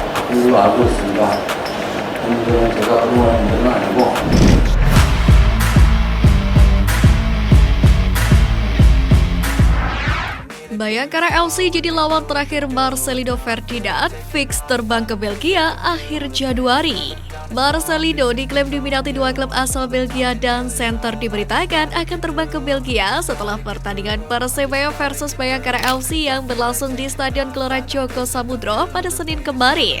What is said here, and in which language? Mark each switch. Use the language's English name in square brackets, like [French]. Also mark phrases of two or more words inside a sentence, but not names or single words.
[Korean] 이걸로 알고 있습니다. 오늘은 제가 응원하는 분은 아니고 [Indonesian] Bayangkara FC jadi lawan terakhir Marcelino Ferdinand, fix terbang ke Belgia akhir Januari. Marcelino diklaim diminati dua klub asal Belgia dan center diberitakan akan terbang ke Belgia setelah pertandingan Persebaya versus Bayangkara FC yang berlangsung di Stadion Gelora Joko Samudro pada Senin kemarin.